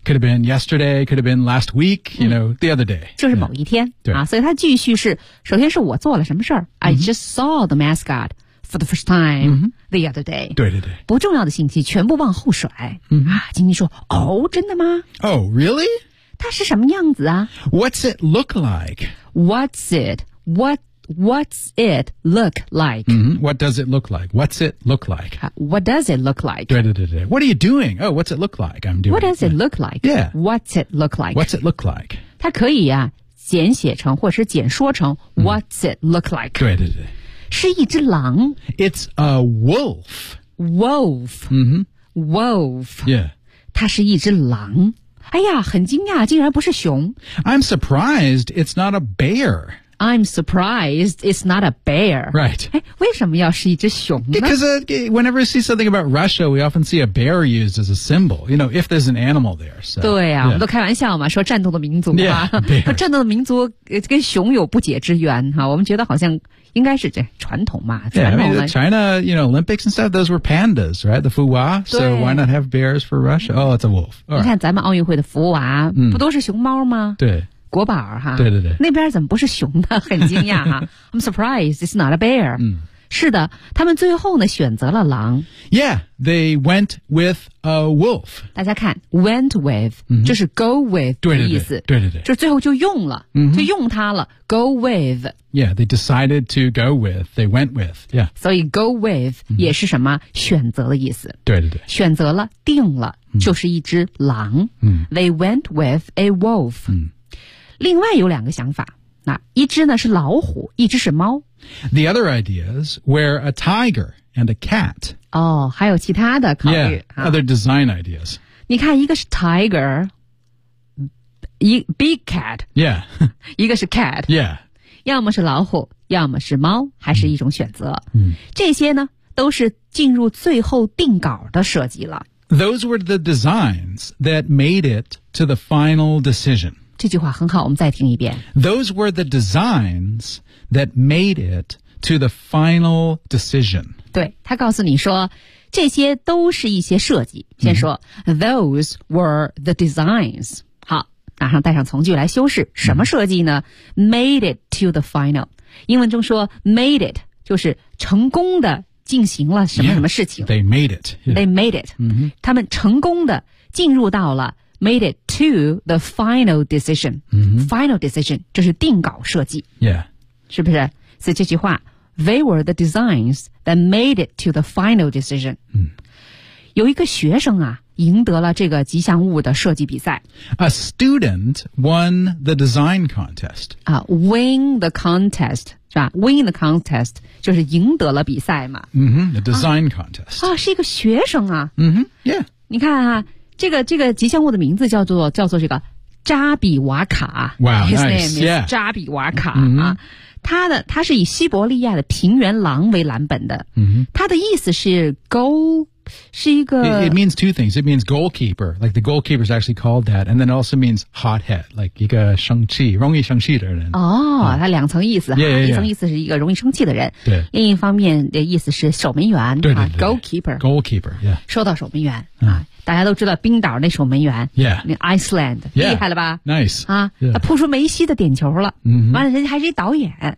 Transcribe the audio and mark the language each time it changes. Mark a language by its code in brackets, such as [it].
[en] Could have been yesterday Could have been last week You know,、mm-hmm. the other day [zh] 就是某一天、 [en] yeah. [zh] 啊，所以它继续是首先是我做了什么事、mm-hmm. [en] I just saw the mascot for the first time、 mm-hmm. The other day [zh] 对对对不重要的信息全部往后甩、 mm-hmm. 啊，晶晶说哦，真的吗 [en] Oh, really? [zh] 它是什么样子啊 [en] What's it look like? What's it? What's it look like?、 Mm-hmm. What does it look like? What's it look like?、 What does it look like? [zh] 对对对对 [en] What are you doing? Oh, what's it look like? I'm doing What does it look like? Yeah. What's it look like? What's it look like? [zh] 它可以啊简写成或是简说成、mm-hmm. [en] What's it look like? [zh] 对对对是一只狼 [en] It's a wolf. Wolf.、 Mm-hmm. Wolf. Yeah. [zh] 它是一只狼哎呀很惊讶竟然不是熊 [en] I'm surprised it's not a bear I'm surprised it's not a bear Right [zh] 为什么要是一只熊呢 [en] Because whenever you see something about Russia We often see a bear used as a symbol You know if there's an animal there、so. [zh] 对啊、我们都开玩笑嘛说战斗的民族嘛 [en] yeah, [zh] 战斗的民族跟熊有不解之缘哈我们觉得好像应该是这传统嘛 [en] Yeah I mean China You know Olympics and stuff Those were pandas Right the 福娃 So why not have bears for Russia Oh it's a wolf、All、 [zh] 你看、right. 咱们奥运会的福娃、嗯、不都是熊猫吗对国宝哈对对对那边怎么不是熊呢很惊讶哈 [en] I'm surprised It's not a bear、嗯、 [zh] 是的他们最后呢选择了狼 [en] Yeah They went with a wolf [zh] 大家看 [en] Went with、嗯、 [zh] 就是 [en] go with [zh] 对对对的意思对对对就最后就用了、嗯、就用它了 [en] Go with Yeah, they decided to go with, they went with, yeah. [zh] 所以 [en] go with [zh] 也是什么、mm-hmm. 选择的意思。对对对。选择了定了、mm-hmm. 就是一只狼。 Mm-hmm. [en] They went with a wolf.、 Mm-hmm. [zh] 另外有两个想法。那一只呢是老虎一只是猫。 [en] The other ideas were a tiger and a cat. [zh] 哦还有其他的考虑。 [en] Yeah,、啊、 other design ideas. [zh] 你看一个是 [en] tiger, big cat. Yeah. [zh] 一个是 cat. [en] Yeah. [zh] 要么是老虎要么是猫还是一种选择、嗯、这些呢都是进入最后定稿的设计了 [en] Those were the designs that made it to the final decision [zh] 这句话很好我们再听一遍 [en] Those were the designs that made it to the final decision [zh] 对他告诉你说这些都是一些设计先说、嗯、 [en] Those were the designs [zh] 马上带上从句来修饰什么设计呢、mm-hmm. [en] made it to the final [zh] 英文中说 [en] made it [zh] 就是成功的进行了什么什么事情 [en] yeah, they made it、yeah. they made it、 mm-hmm. [zh] 他们成功的进入到了 [en] made it to the final decision、 mm-hmm. final decision [zh] 这是定稿设计 [en] yeah [zh] 是不是所以这句话 [en] they were the designs that made it to the final decision、 mm-hmm. [zh] 有一个学生啊赢得了这个吉祥物的设计比赛。 [en] A student won the design contest. Win the contest, [zh] 是吧 [en] ?Win the contest, [zh] 就是赢得了比赛嘛。 [en] Mm-hmm, the design contest. [zh] 啊是一个学生啊。 [en] Mm-hmm, yeah. [zh] 你看啊这个吉祥物的名字叫做这个扎比瓦卡。 [en] Wow, His nice, name is、 yeah. [zh] 扎比瓦卡。Mm-hmm. 啊他是以西伯利亚的平原狼为蓝本的。 Mm-hmm. 他的意思是 go 是一个 [en] it means two things. It means goalkeeper, like the goalkeeper is actually called that, and then it also means hothead, like [zh] 一个生气容易生气的人。哦，它两层意思哈， [en] yeah. [zh] 一层意思是一个容易生气的人，对。另一方面的意思是守门员，对对对、 [en] 啊、goalkeeper, goalkeeper. Yeah. [zh] 说到守门员、啊、大家都知道冰岛那守门员 [en] ，Yeah, Iceland, yeah. [zh] 厉害了吧 [en] ？Nice [zh] 啊，他扑出梅西的点球了，嗯，完了人家还是一导演，